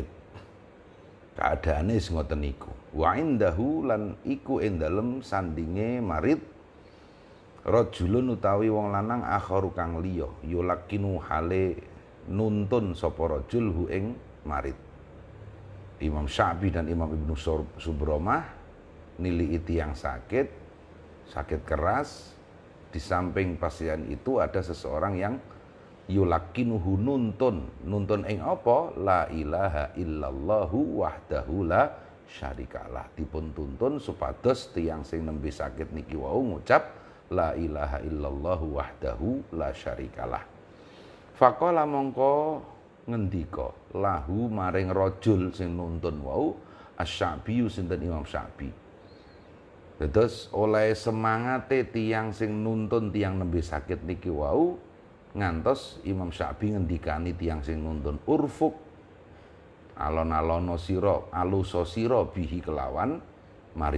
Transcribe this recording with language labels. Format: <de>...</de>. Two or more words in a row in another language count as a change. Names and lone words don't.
<jv>Keadaane sing ngoten niku.</jv> <ar>وعنده</ar> <jv>lan iku ing dalem sandinge</jv> <ar>مريض رجل</ar> <jv>utawi wong lanang akharu kang liya yulakinu hale nuntun sapa rajul hu ing marid. Imam Sya'bi dan Imam Ibnu Subromah nilii tiyang sakit keras.</jv> <id>Di samping pasien itu ada seseorang yang yulakinuhu</id> <jv>nuntun ing apa?</jv> <ar>لا إله إلا الله وحده لا شريك له.</ar> <jv>Dipun tuntun supados tiyang sing nembe sakit niki wau ngucap</jv> <ar>لا إله إلا الله وحده لا شريك له.</ar> <jv>Faqala mongko ngendika lahu maring rajul sing nuntun wau Asy-Sya'bi sinten Imam Sya'bi. Terus oleh semangate tiang sing nuntun tiang nembe sakit niki wau ngantos Imam Sya'bi ngendikani tiang sing nuntun urfuk alon-alono sira aluso sira bihi kelawan marid.</jv>